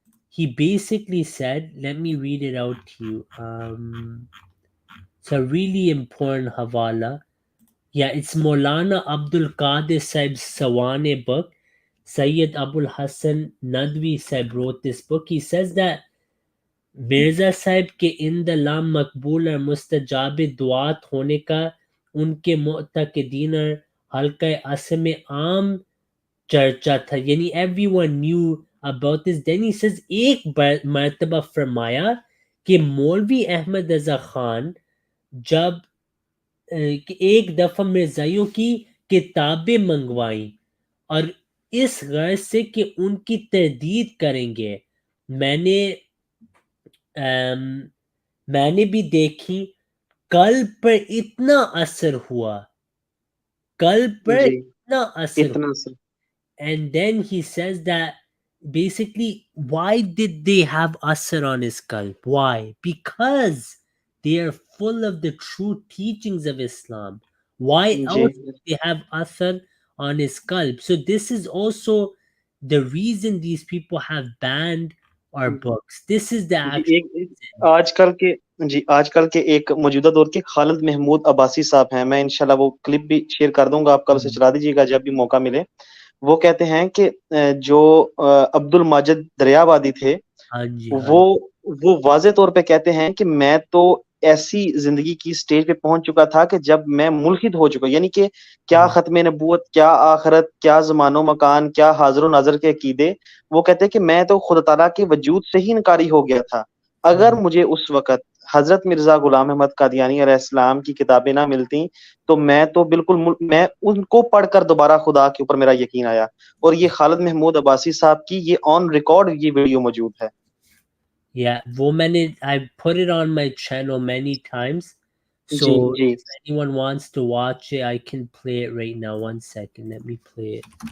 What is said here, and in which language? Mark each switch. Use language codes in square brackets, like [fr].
[en] He basically said, let me read it out to you. It's a really important hawala. Yeah, it's Maulana Abdul Qadir Sahib's Sawane book. Sayyid Abul Hassan Nadwi Sahib wrote this book. He says that [hi] Mirza Sahib के इंद अल्लाह मकबूल और मुस्तजाब दुआत होने का उनके मुतक़िदीन और हल्का असर में आम चर्चा था. यानी [en] everyone knew about this. Then he says [hi] एक मर्तबा फरमाया कि मौलवी अहमद रज़ा खान जब एक दफ़ा मिर्ज़ाइयों की किताबें मंगवाई और इस गर्ज से कि उनकी तरदीद करेंगे, मैंने भी देखी, कल्ब पर इतना असर हुआ, कल्ब पर इतना असर. [en] And then he says that basically, why did they have asar on his qalb? Why? Because they are full of the true teachings of Islam. Why else would they have asar on his qalb? So this is also the reason these people have banned our books. This is the actual [hi] आजकल के एक मौजूदा दौर के खालिद महमूद अब्बासी साहब हैं. मैं इंशाल्लाह वो क्लिप भी शेयर कर दूंगा, आप कल उसे चला दीजिएगा जब भी मौका मिले. वो कहते हैं कि जो अब्दुल माजिद दरियाबादी थे, वो वाज़े तौर पे कहते हैं कि मैं तो ऐसी जिंदगी की स्टेज पे पहुंच चुका था कि जब मैं मुल्हिद हो चुका, यानी कि क्या खत्मे नबूवत, क्या आखिरत, क्या ज़मानो मकान, क्या हाज़िर नाज़िर के अकीदे, वो कहते हैं कि मैं तो खुदा ताला के वजूद से ही इनकारी हो गया था. अगर मुझे उस वक्त हजरत मिर्जा गुलाम अहमद कादियानी अलैहिस्सलाम की किताबें ना मिलती तो मैं उनको पढ़कर दोबारा खुदा के ऊपर मेरा यकीन आया। और ये खालिद महमूद अब्बासी साहब की ये ऑन रिकॉर्ड ये वीडियो मौजूद है। [en] Yeah, [hi] वो मैंने [en] I put it on my channel many times. [hi] Ji [en] So [hi] ji [en] if anyone wants to watch it, I can play it right now. One second, let me play it.